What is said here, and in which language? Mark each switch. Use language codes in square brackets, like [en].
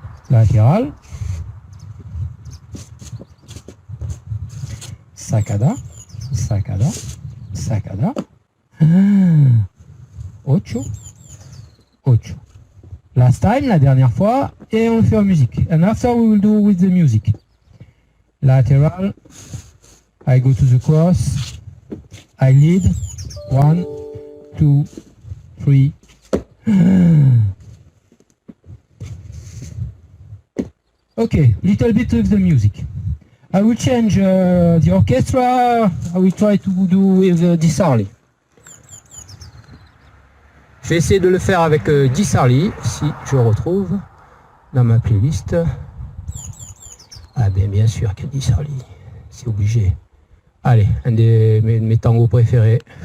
[fr] Latéral. [es] Sacada, sacada, sacada. [fr] Ocho, ocho. [en] Last time, [fr] la dernière fois, et on le fait en musique. [en] And after we will do with the music. Lateral. I go to the cross. I lead. 1, 2, 3. Okay, little bit of the music. I will change the orchestra. I will try to do with Disarly. [fr] Je vais essayer de le faire avec Disarly, si je retrouve dans ma playlist. Ah bien sûr qu'il y a Disarly, c'est obligé. Allez, un de mes tangos préférés.